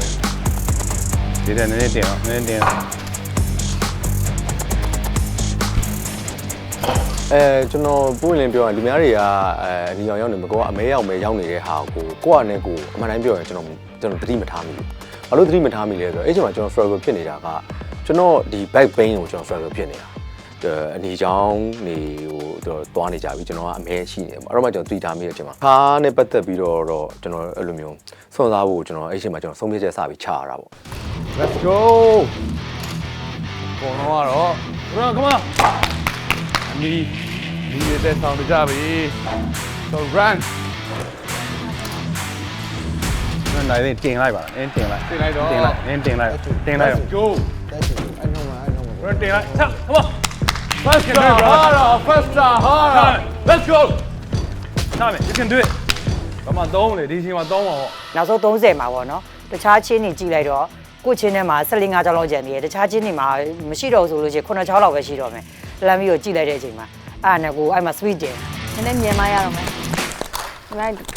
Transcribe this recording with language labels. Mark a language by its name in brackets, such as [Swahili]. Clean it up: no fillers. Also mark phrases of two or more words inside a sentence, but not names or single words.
[Burmese] ဒီတဲ့နည်းနည်းတင်အောင် ကျွန် တော်ပို့ရင်ပြောရင်ဒီများတွေကဒီရောက်နေမကောအမဲရောက်နေတဲ့ဟာကိုကနေကိုအမှန်တိုင်းပြောရင်ကျွန်တော်သတိမထားမိဘူး။ဘာလို့သတိမထားမိလဲဆိုတော့အဲ့ချိန်မှာကျွန်တော် struggle ဖြစ်နေတာကကျွန်တော်ဒီ [English] back pain [Burmese] ကိုကျွန်တော် struggle ဖြစ်နေတာ။အနေချောင်းနေဟိုသွားနေကြပြီကျွန်တော်ကအမဲရှိနေတယ်ပေါ့အဲ့တော့မှကျွန်တော်တွေ့တာမိတဲ့အချိန်မှာခါနဲ့ပတ်သက်ပြီးတော့ကျွန်တော်အဲ့လိုမျိုးစွန့်စားဖို့ကျွန်တော်အဲ့ချိန်မှာကျွန်တော်ဆုံးဖြတ်ချက်စပြီးချရတာပေါ့ [English] Let's go [Burmese] ပေါ်တော့ [English] come on [Burmese] အနီးတဲ့ဆောင်းကြပြီ [English] so run [Burmese] နိုင်တယ်တင်လိုက်ပါအင်းတင်လိုက်တော့တင်လိုက်အင်းတင်လိုက် [English] Let's go [Burmese] အဲ့တော့မှာတင်လိုက် [English] come on faster harder let's go [Burmese] နားမယ် [English] you can do it [Burmese] ဘာမှသုံးလေဒီချိန်မှာသုံးပါပေါ့ နောက်ဆုံး30မှာပေါ့နော်တခြားချင်းတွေကြည့်လိုက်တော့ကိုချင်းထဲမှာ14 5ချောင်းလောက်ကျန်နေတယ်တခြားချင်းတွေမှာမရှိတော့ဘူးဆိုလို့ရှိရင်9ချောင်းလောက်ပဲရှိတော့မယ်လမ်းပြီးတော့ကြည့်လိုက်တဲ့အချိန်မှာအဲ့နဲ့ကိုအဲ့မှာ sweet တယ်နည်းနည်းမြင်မရတော့မယ် right